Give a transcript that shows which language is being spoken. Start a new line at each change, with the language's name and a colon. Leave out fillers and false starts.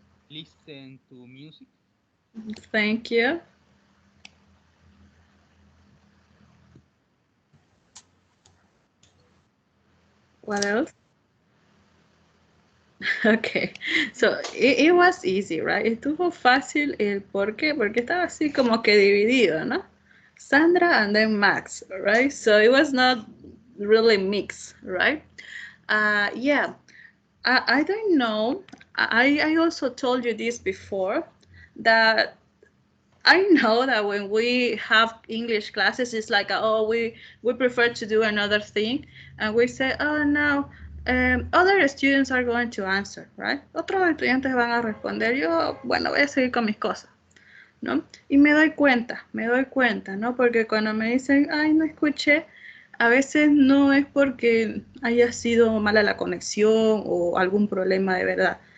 English: Listen to music. Thank you. What else? Okay, so it was easy, right?
Spanish: Estuvo fácil el por qué, porque estaba así como que dividido, ¿no?
English: Sandra and then Max, right? So it was not really mixed, right? Yeah, I don't know. I also told you this before, that I know that when we have English classes, it's like, oh, we prefer to do another thing. And we say, oh, no, other students are going to answer, right?
Spanish: Otros estudiantes van a responder. Yo, bueno, voy a seguir con mis cosas, ¿no? Y me doy cuenta, ¿no? Porque cuando me dicen, ay, no escuché, a veces no es porque haya sido mala la conexión o algún problema de verdad.